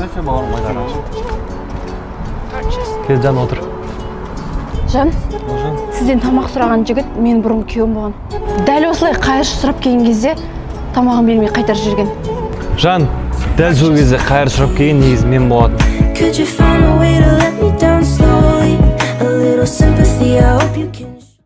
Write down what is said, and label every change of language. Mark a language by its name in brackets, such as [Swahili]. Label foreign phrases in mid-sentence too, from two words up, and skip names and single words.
[Kazakh] Сөйтсе бауырым, айдар. Кел, Жан, отыр. Жан, сізден тамақ сұраған жігіт мен бұрын күйеуім болған. Дәл осылай қайыршы сұрап келген кезде тамағын бермей қайтарып жүрген. Жан, дәл сол кезде қайыр сұрап келген негізі мен болатын. [English] Could you find a way to let me down slowly? A little sympathy, I hope you can.